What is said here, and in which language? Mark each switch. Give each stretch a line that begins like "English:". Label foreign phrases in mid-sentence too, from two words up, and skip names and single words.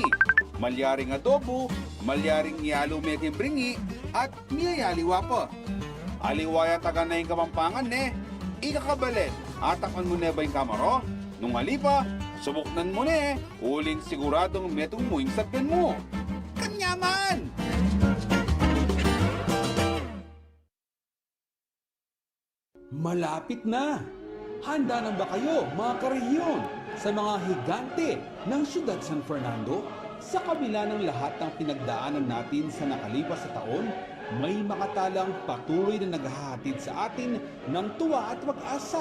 Pampanga: Malyaring adobo, malyaring yalo meking bringi, at miyayaliwa pa. Aliwaya taga na yung Kapampangan ikakabalit, atakman mo na ba yung kamaro? Nung halipa, subuknan mo uling siguradong metong muing sakyan mo. Kanyaman!
Filipino: Malapit na! Handa na ba kayo, mga karehiyon, sa mga higante ng Siyudad San Fernando? Sa kabila ng lahat ng pinagdaanan natin sa nakalipas sa taon, may makatalang patuloy na naghahatid sa atin ng tuwa at pag-asa.